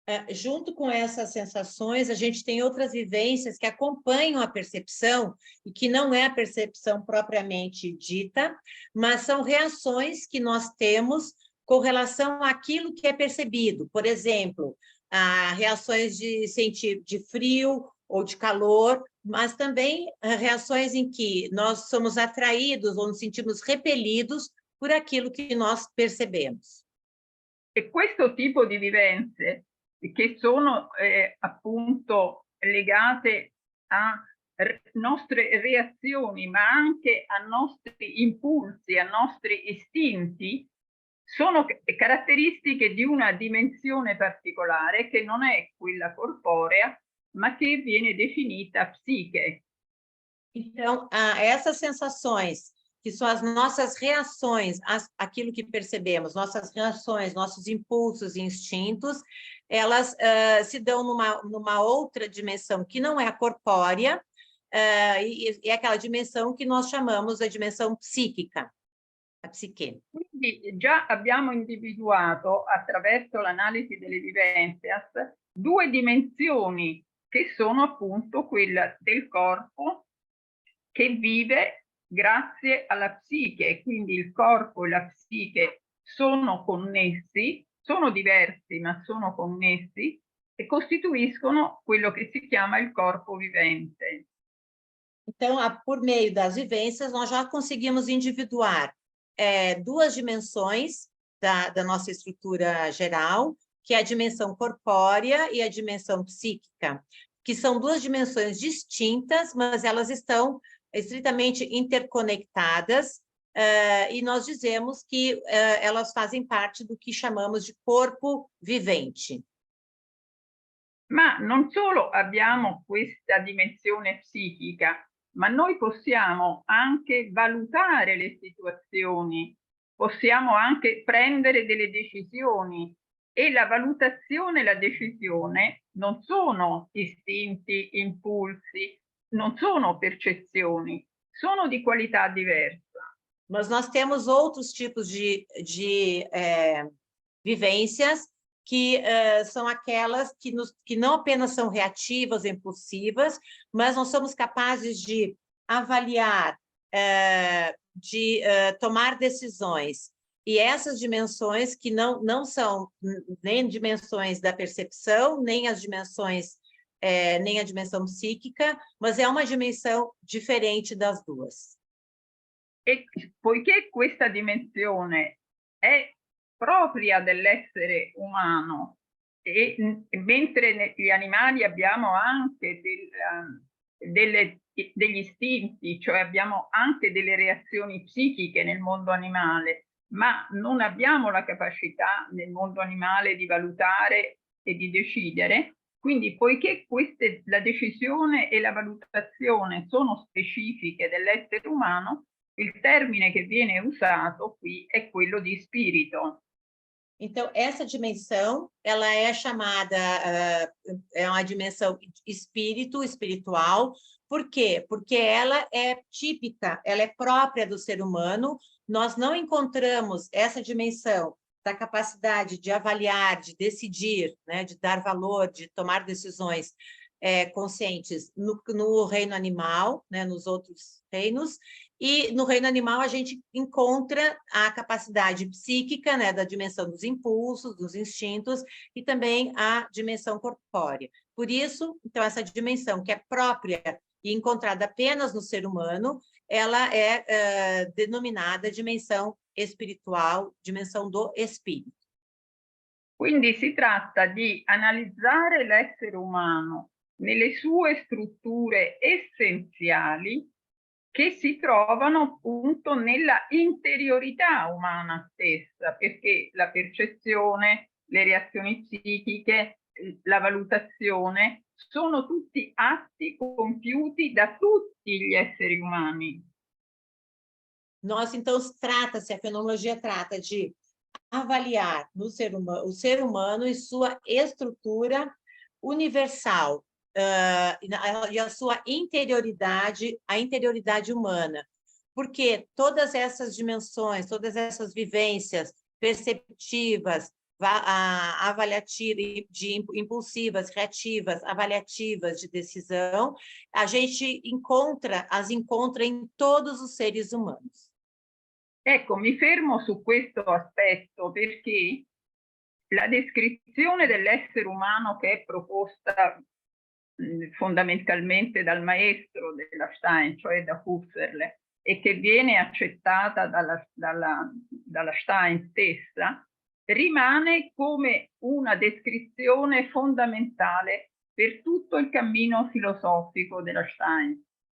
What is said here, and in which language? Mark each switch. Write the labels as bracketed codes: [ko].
[pt] Junto com essas sensações, a gente tem outras vivências que acompanham a percepção e que não é a percepção propriamente dita, mas são reações que nós temos com relação àquilo que é percebido. Por exemplo, reações de sentir de frio ou de calor, mas também reações em que nós somos atraídos ou nos sentimos repelidos por aquilo que nós percebemos. [it] E questo tipo di vivenze, che sono appunto legate a nostre reazioni, ma anche a nostri impulsi, a nostri istinti, sono caratteristiche di una dimensione particolare che non è quella corporea, ma che viene definita psiche. [pt] Então, essas sensações, que são as nossas reações àquilo que percebemos, nossas reações, nossos impulsos e instintos, elas se dão numa outra dimensão que não é a corpórea, e é aquela dimensão que nós chamamos a dimensão psíquica, a psique. [it] Quindi già abbiamo individuato, attraverso l'analisi delle vivenze, due dimensioni che sono appunto quella del corpo che vive grazie alla psiche, quindi il corpo e la psiche sono connessi, sono diversi ma sono connessi e costituiscono quello che si chiama il corpo vivente. [pt] Então, por meio das vivências, nós já conseguimos individuar duas dimensões da nossa estrutura geral, que é a dimensão corpórea e a dimensão psíquica, que são duas dimensões distintas, mas elas estão estritamente interconectadas, e nós dizemos que elas fazem parte do que chamamos de corpo vivente. [it] Ma non solo abbiamo questa dimensione psichica, ma noi possiamo anche valutare le situazioni, possiamo anche prendere delle decisioni, e la valutazione e la decisione non sono istinti, impulsi, non sono percezioni, sono di qualità diversa. [pt] Mas nós temos outros tipos de vivências que são aquelas que não apenas são reativas, impulsivas, mas nós somos capazes de avaliar, de tomar decisões. E essas dimensões que não são nem dimensões da percepção, nem as dimensões, nem a dimensão psíquica, mas é uma dimensão diferente das duas. [it] E poiché questa dimensione è propria dell'essere umano, e mentre negli animali abbiamo anche degli istinti, cioè abbiamo anche delle reazioni psichiche nel mondo animale, ma non abbiamo la capacità nel mondo animale di valutare e di decidere. Quindi, poiché la decisione e la valutazione sono specifiche dell'essere umano, il termine che viene usato qui è quello di spirito. [pt] Então, essa dimensão, ela é chamada, é uma dimensão espiritual. Por quê? Porque ela é típica, ela é própria do ser humano. Nós não encontramos essa dimensão da capacidade de avaliar, de decidir, né, de dar valor, de tomar decisões conscientes no reino animal, né, nos outros reinos. E no reino animal a gente encontra a capacidade psíquica, né, da dimensão dos impulsos, dos instintos, e também a dimensão corpórea. Por isso, então, essa dimensão que é própria e encontrada apenas no ser humano, ela é denominada dimensão espiritual, dimensão do espírito. [it] Quindi si tratta di analizzare l'essere umano nelle sue strutture essenziali che si trovano appunto nella interiorità umana stessa, perché la percezione, le reazioni psichiche, la valutazione sono tutti atti compiuti da tutti gli esseri umani. [pt] Nós, então, a fenomenologia trata de avaliar no ser humano, o ser humano e sua estrutura universal, e a sua interioridade, a interioridade humana. Porque todas essas dimensões, todas essas vivências perceptivas, avaliativas, impulsivas, reativas, avaliativas de decisão, a gente as encontra em todos os seres humanos. [it] Ecco, mi fermo su questo aspetto perché la descrizione dell'essere umano che è proposta fondamentalmente dal maestro della Stein, cioè da Husserl, e che viene accettata dalla Stein stessa, rimane come una descrizione fondamentale per tutto il cammino filosofico della Stein.